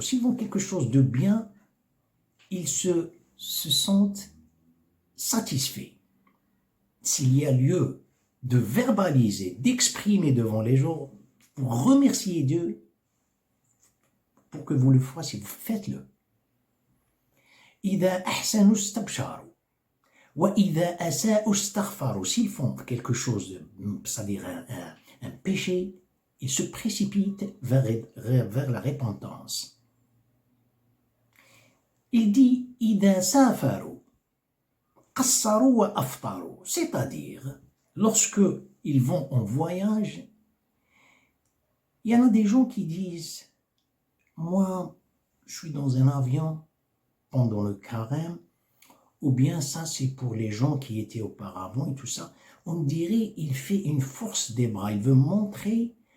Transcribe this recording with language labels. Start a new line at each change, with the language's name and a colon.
French: S'ils font quelque chose de bien, ils se sentent satisfaits. S'il y a lieu de verbaliser, d'exprimer devant les gens, pour remercier Dieu, pour que vous le fassiez, faites-le.
Arabic: إذا أحسنوا استبشروا وإذا أساءوا استغفروا.
French: S'ils font quelque chose, c'est-à-dire un péché, ils se précipitent vers la repentance. Il dit
Arabic: إذا سافروا قصروا وأفطروا.
French: C'est-à-dire, lorsque ils vont en voyage, il y en a des gens qui disent moi, je suis dans un avion pendant le carême, ou bien ça c'est pour les gens qui étaient auparavant et tout ça. On dirait il fait une force des bras, il veut montrer